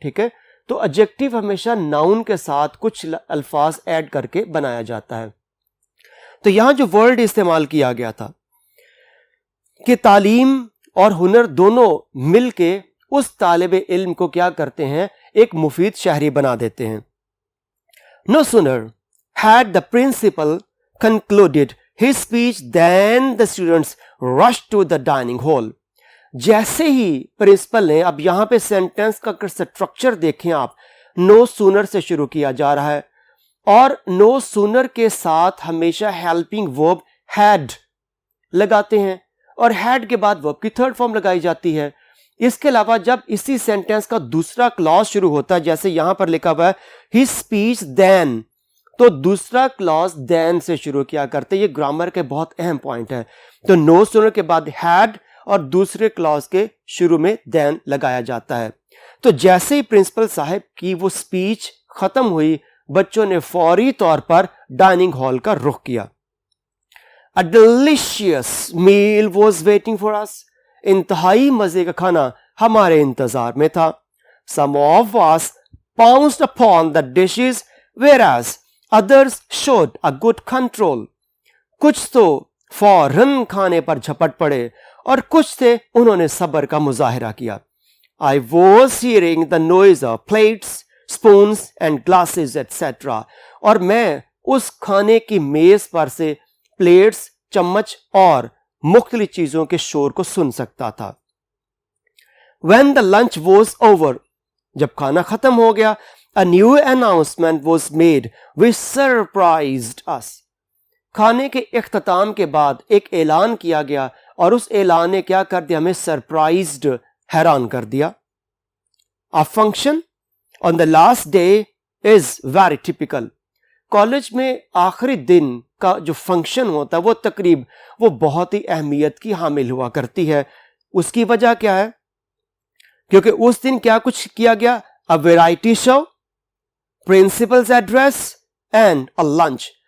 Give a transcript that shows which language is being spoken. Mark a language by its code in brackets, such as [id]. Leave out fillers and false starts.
[ur] ٹھیک ہے, تو ایڈجیکٹو ہمیشہ ناؤن کے ساتھ کچھ الفاظ ایڈ کر کے بنایا جاتا ہے. تو یہاں جو ورڈ استعمال کیا گیا تھا کہ تعلیم اور ہنر دونوں مل کے اس طالب علم کو کیا کرتے ہیں, ایک مفید شہری بنا دیتے ہیں. [en] No sooner had the principal concluded his speech than the students rushed to the dining hall. [ur] جیسے ہی پرنسپل نے, اب یہاں پہ سینٹینس کا سٹرکچر دیکھیں آپ, نو سونر سے شروع کیا جا رہا ہے اور نو سونر کے ساتھ ہمیشہ ہیلپنگ ورب ہیڈ لگاتے ہیں اور ہیڈ کے بعد ورب کی تھرڈ فارم لگائی جاتی ہے. اس کے علاوہ جب اسی سینٹینس کا دوسرا کلاز شروع ہوتا ہے, جیسے یہاں پر لکھا ہوا ہے [en] his speech then, [ur] تو دوسرا کلاز دین سے شروع کیا کرتے. یہ گرامر کے بہت اہم پوائنٹ ہے. تو نو سونر کے بعد ہیڈ اور دوسرے کلاز کے شروع میں دین لگایا جاتا ہے. تو جیسے ہی پرنسپل صاحب کی وہ سپیچ ختم ہوئی, بچوں نے فوری طور پر ڈائننگ ہال کا رخ کیا. [en] A delicious meal was waiting for us. [ur] انتہائی مزے کا کھانا ہمارے انتظار میں تھا. [en] Some of us pounced upon the dishes whereas others showed a good control. [ur] کچھ تو فوراً کھانے پر جھپٹ پڑے اور کچھ تھے انہوں نے صبر کا مظاہرہ کیا. [en] I was hearing the noise of plates, spoons and glasses etc. [ur] اور میں اس کھانے کی میز پر سے پلیٹس, چمچ اور مختلف چیزوں کے شور کو سن سکتا تھا. [en] When the lunch was over, [ur] جب کھانا ختم ہو گیا, [en] a new announcement was made which surprised us. [ur] کھانے کے اختتام کے بعد ایک اعلان کیا گیا اور اس اعلان نے کیا کر دیا, ہمیں سرپرائزڈ, حیران کر دیا. [en] A function on the last day is very typical. [ur] College میں آخری دن کا جو فنکشن ہوتا ہے, وہ تقریب, وہ بہت ہی اہمیت کی حامل ہوا کرتی ہے. اس کی وجہ کیا ہے؟ کیونکہ اس دن کیا کچھ کیا گیا, [en] a variety show, principal's address and a lunch.